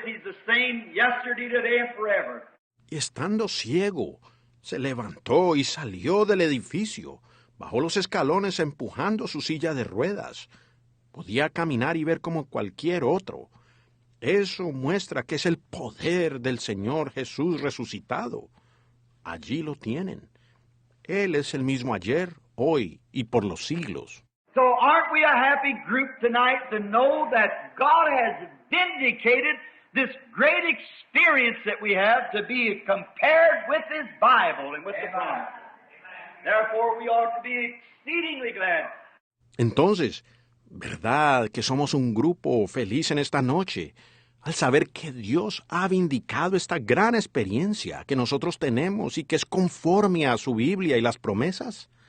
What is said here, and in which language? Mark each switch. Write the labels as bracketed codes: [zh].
[en] He's the same yesterday, today, and forever. [es] Y estando ciego, se levantó y salió del edificio, bajó los escalones empujando su silla de ruedas. Podía caminar y ver como cualquier otro. Eso muestra que es el poder del Señor Jesús resucitado. Allí lo tienen. Él es el mismo ayer, hoy y por los siglos. [en] So aren't we a happy group tonight to know that God has vindicated this great experience that we have to be compared with His Bible and with the promise. Therefore we ought to be exceedingly glad. [es] Entonces, ¿verdad que somos un grupo feliz en esta noche al saber que Dios ha vindicado esta gran experiencia que nosotros tenemos y que es conforme a su Biblia y las promesas?